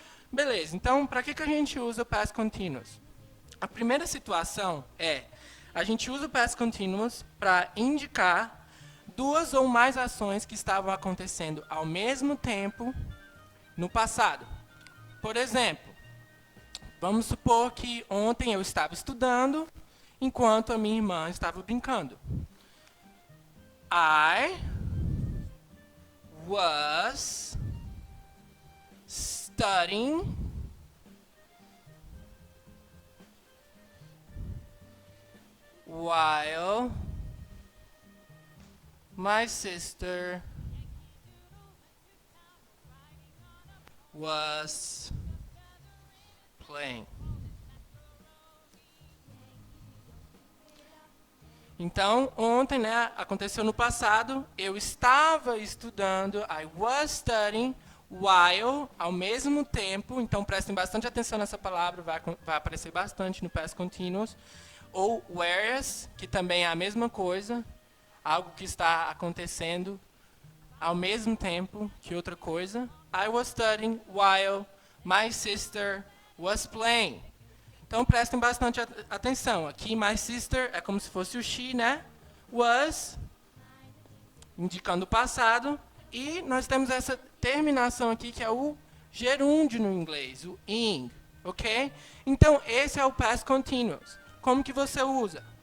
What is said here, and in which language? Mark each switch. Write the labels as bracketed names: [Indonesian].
[Portuguese] Beleza, então, para que a gente usa o past continuous? A primeira situação é, a gente usa o past continuous para indicar duas ou mais ações que estavam acontecendo ao mesmo tempo no passado. Por exemplo, vamos supor que ontem eu estava estudando enquanto a minha irmã estava brincando. [English] I was studying while my sister was playing. [Portuguese] Então, ontem, né, aconteceu no passado, eu estava estudando, [English] I was studying, [Portuguese] while, ao mesmo tempo, então prestem bastante atenção nessa palavra, vai aparecer bastante no past continuous, ou whereas, que também é a mesma coisa, algo que está acontecendo ao mesmo tempo que outra coisa. [English] I was studying while my sister was playing. [Portuguese] Então, prestem bastante atenção. Aqui, [English] my sister [Portuguese] é como se fosse o she, né? Was, indicando o passado. E nós temos essa terminação aqui, que é o gerúndio no inglês, o ing. Ok? Então, esse é o past continuous. Como que você usa?